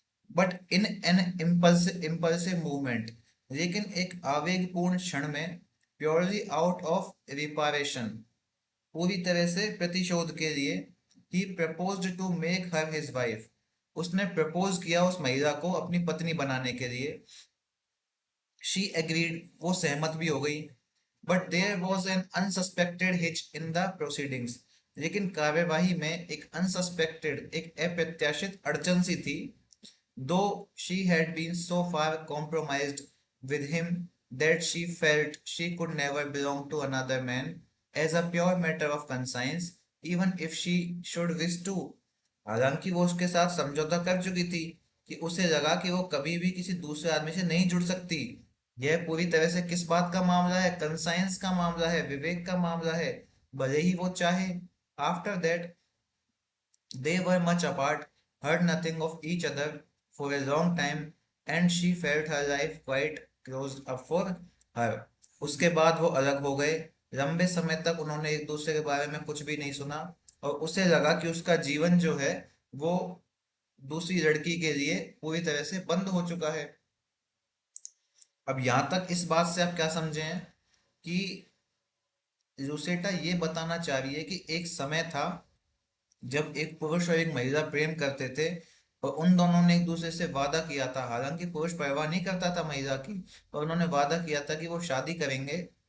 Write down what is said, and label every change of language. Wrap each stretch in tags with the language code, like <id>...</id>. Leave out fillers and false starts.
<en>but in an impulsive movement,</en> <hi>लेकिन एक आवेगपूर्ण क्षण में,</hi> <en>purely out of reparation,</en> <hi>पूरी तरह से प्रतिशोध के लिए,</hi> <en>ही proposed to make her his wife,</en> <hi>उसने प्रपोज किया उस महिला को अपनी पत्नी बनाने के लिए।</hi> <en>she agreed,</en> <hi>वो सहमत भी हो गई।</hi> <en>but there was an unsuspected hitch in the proceedings,</en> <hi>लेकिन कार्यवाही में एक अनसस्पेक्टेड, एक अप्रत्याशित अड़चन सी थी।</hi> <en>Though she had been so far compromised with him that she felt she could never belong to another man as a pure matter of conscience, even if she should wish to।</en> <hi>हालांकि वो उसके साथ समझौता कर चुकी थी, कि उसे लगा कि वो कभी भी किसी दूसरे आदमी से नहीं जुड़ सकती। यह पूरी तरह से किस बात का मामला है? कंसाइंस का मामला है, विवेक का मामला है, भले ही वो चाहे।</hi> <en>After that they were much apart, heard nothing of each other for a long time, and she felt her life quite closed up for her।</en> <hi>उसके बाद वो अलग हो गए। लंबे समय तक उन्होंने एक दूसरे के बारे में कुछ भी नहीं सुना, और उसे लगा कि उसका जीवन जो है वो दूसरी लड़की के लिए पूरी तरह से बंद हो चुका है। अब यहाँ तक इस बात से आप क्या समझे हैं कि लुसेटा ये बताना चाह रही है कि एक समय था जब एक पुरुष और एक महिला प्रेम करते थे, और उन दोनों ने एक दूसरे से वादा किया था, हालांकि पुरुष परवाह नहीं करता था महिला की, और उन्होंने वादा किया था कि वो शादी करेंगे।</hi>